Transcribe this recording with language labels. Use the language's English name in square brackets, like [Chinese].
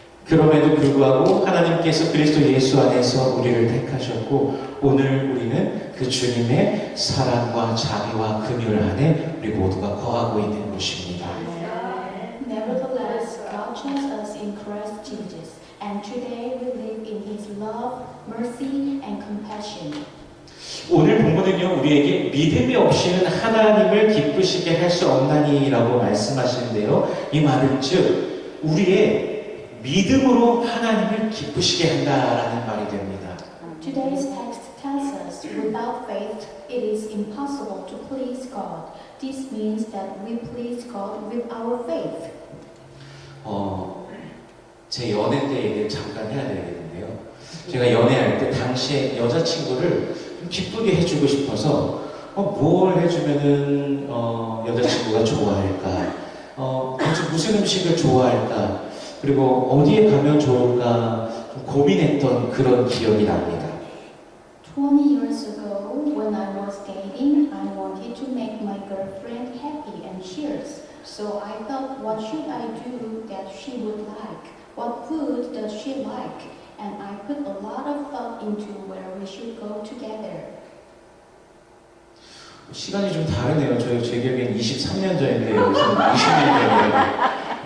[Korean] 그럼에도 불구하고 하나님께서 그리스도 예수 안에서 우리를 택하셨고 오늘 우리는 그 주님의 사랑과 자비와 긍휼 안에 우리 모두가 거하고 있는 것입니다. [English] Nevertheless, God chose us in Christ Jesus, and today we live in His love, mercy, and compassion. [Korean] 오늘 본문은요 우리에게 믿음이 없이는 하나님을 기쁘시게 할 수 없나니라고 말씀하시는데요. 이 말은 즉 우리의 믿음으로 하나님을 기쁘시게 한다라는 말이 됩니다. [English] Today's text tells us, without faith, it is impossible to please God. This means that we please God with our faith. [Korean] 제 연애 때 얘기를 잠깐 해야 되겠는데요. 제가 연애할 때 당시에 여자친구를 좀 기쁘게 해주고 싶어서 뭘 해주면은 여자친구가 좋아할까? 무슨 음식을 좋아할까? 그리고 어디에 가면 좋을까? 좀 고민했던 그런 기억이 납니다. [English] 20 years ago, when I was dating, I wanted to make my girlfriend happy and cheers. So I thought, what should I do that she would like? What food does she like? And I put a lot of thought into where we should go together. [Korean] 시간이 좀 다르네요. 제 기억엔 23년 전인데 여기서는 20년 전이에요.